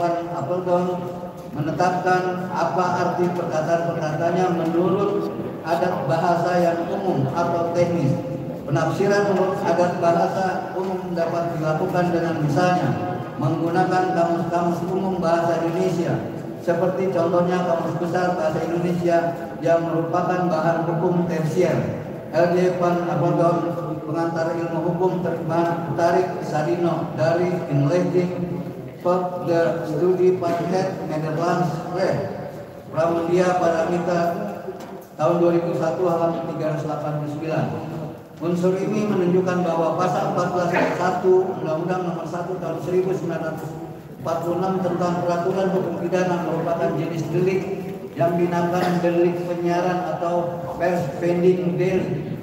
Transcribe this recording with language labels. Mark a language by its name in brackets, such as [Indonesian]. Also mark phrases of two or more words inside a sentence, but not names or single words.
[Indonesian] van Apeldoorn menetapkan apa arti perkataan-perkataannya menurut adat bahasa yang umum atau teknis. Penafsiran menurut adat bahasa umum dapat dilakukan dengan misalnya menggunakan kamus-kamus umum bahasa Indonesia, seperti contohnya Kamus Besar Bahasa Indonesia yang merupakan bahan hukum tersier. L.J. van Apeldoorn, pengantar ilmu hukum terjemahan Tarik Sadino dari Inleiding tot the Studie van het Nederlands Recht, Pramudia Paramita tahun 2001 halaman 389. Unsur ini menunjukkan bahwa pasal 14 ayat 1 Undang-Undang Nomor 1 Tahun 1946 tentang Peraturan Hukum Pidana merupakan jenis delik yang dinamakan delik penyiaran atau pers pending delik.